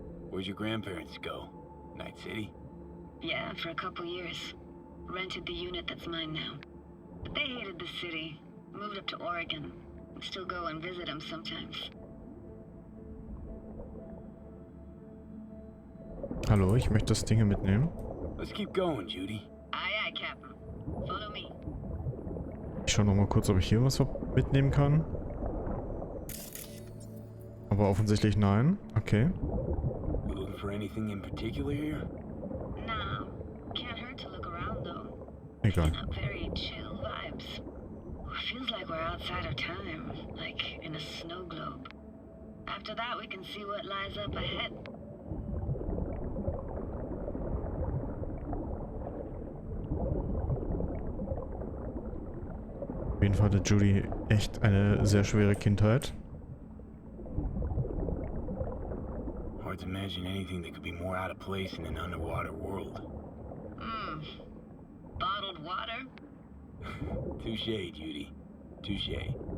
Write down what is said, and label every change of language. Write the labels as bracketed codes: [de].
[en] Where'd your grandparents go? Night City? Yeah, for a couple years. Rented the unit that's mine now. But they hated the city. Moved up to Oregon. And still go and visit them sometimes. [de] Hallo, ich möchte das Ding hier mitnehmen. [en] Let's keep going, Judy. Aye, aye, Captain. Follow me. [de] Ich schaue noch mal kurz, ob ich hier was mitnehmen kann. Aber offensichtlich nein. Okay. [en] You looking for anything in particular here? Nah, can't hurt to look around though. [de] Egal. [en] Picking up very chill vibes. Feels like we're outside of time, like in a snow globe. After that, we can see what lies up ahead. [de] Auf jeden Fall hatte Judy echt eine sehr schwere Kindheit. [en] Hard to imagine anything that could be more out of place in an underwater world. Bottled water? Touché, Judy. Touché.